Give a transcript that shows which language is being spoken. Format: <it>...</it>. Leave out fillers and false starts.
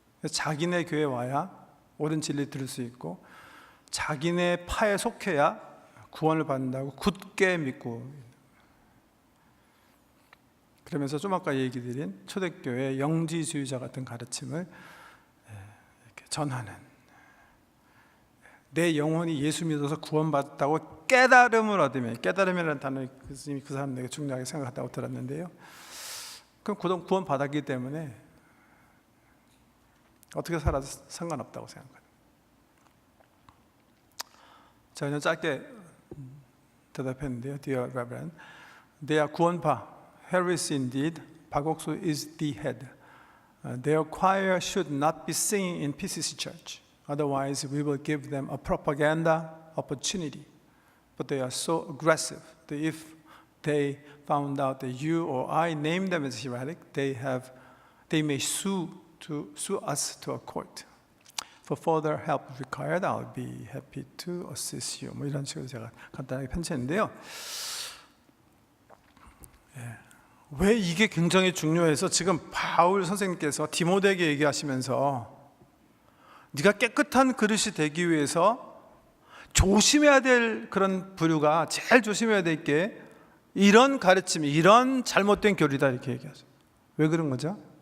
<ko>자기네 교회 와야 옳은 진리 들을 수 있고, 자기네 파에 속해야 구원을 받는다고 굳게 믿고, 그러면서 좀 아까 얘기 드린 초대교회 영지주의자 같은 가르침을 이렇게 전하는, 내 영혼이 예수 믿어서 구원받았다고 깨달음을 얻으면, 깨달음이라는 단어 그 사람 되게 중요하게 생각한다고 들었는데요. 그럼 구원 받았기 때문에 어떻게 살아도 상관없다고 생각합니다. 자, 그냥 짧게 대답했는데요.</ko> <en>Dear Reverend, they are 구원파, heresy indeed. 박옥수 is the head. Their choir should not be singing in PCC Church. Otherwise, we will give them a propaganda opportunity. But they are so aggressive that if they found out that you or I named them as heretic, they may sue us to a court. For further help required, I'll be happy to assist you.</en> <ko>이런 식으로 제가 간단하게 편지했는데요. 왜 이게 굉장히 중요해서 지금 바울 선생님께서 디모데에게 얘기하시면서 네가 깨끗한 그릇이 되기 위해서 조심해야 될 그런 부류가, 제일 조심해야 될 게 이런 가르침이, 이런 잘못된 교리다, 이렇게 얘기하죠. 왜 그런 거죠?</ko>